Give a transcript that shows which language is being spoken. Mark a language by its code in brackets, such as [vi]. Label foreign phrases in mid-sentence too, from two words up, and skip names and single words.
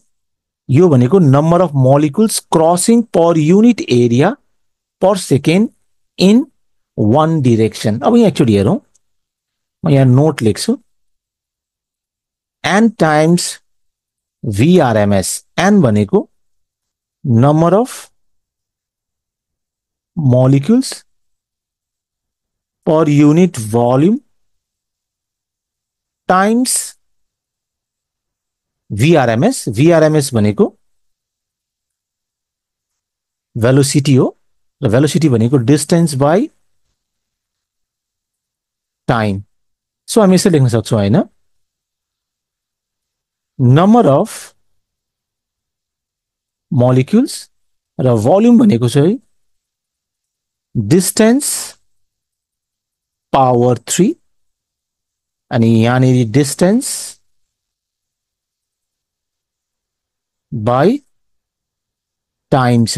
[ne] यो भनेको [en] number of molecules crossing per unit area per second in one direction. [ne] अब यहाँ एकचोटि हेरौँ, म यहाँ नोट लेख्छु, [en] n times VRMS. n भनेको number of molecules per unit volume times VRMS। [ne] VRMS भनेको वेलोसिटी हो, र वेलोसिटी भनेको [en] distance by time. [ne] सो हामी यसरी लेख्न सक्छौँ हैन? [en] number of molecules [ne] र वॉल्यूम भनेको चाहिँ [en] distance power 3 [ne] अनि यहाँनिर [en] distance by time [ne] छ।